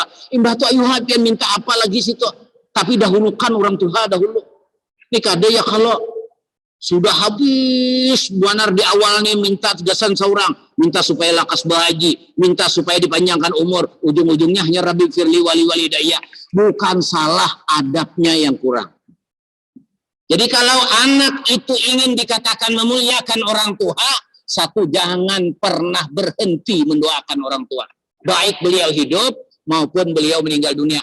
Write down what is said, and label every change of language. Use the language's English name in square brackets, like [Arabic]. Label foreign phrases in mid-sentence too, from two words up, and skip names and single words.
[Banjar] Imbah tu ayuh pian minta apa lagi situ? Tapi dahulukan orang tua dahulu. Ini kada ya kalau Sudah habis benar di awal nih minta tegasan seorang, minta supaya lakas bahaji, minta supaya dipanjangkan umur, ujung-ujungnya hanya [Arabic] Rabbi firli wali walidayya. [Indonesian] Bukan salah, adabnya yang kurang. Jadi kalau anak itu ingin dikatakan memuliakan orang tua, satu, jangan pernah berhenti mendoakan orang tua. Baik beliau hidup maupun beliau meninggal dunia.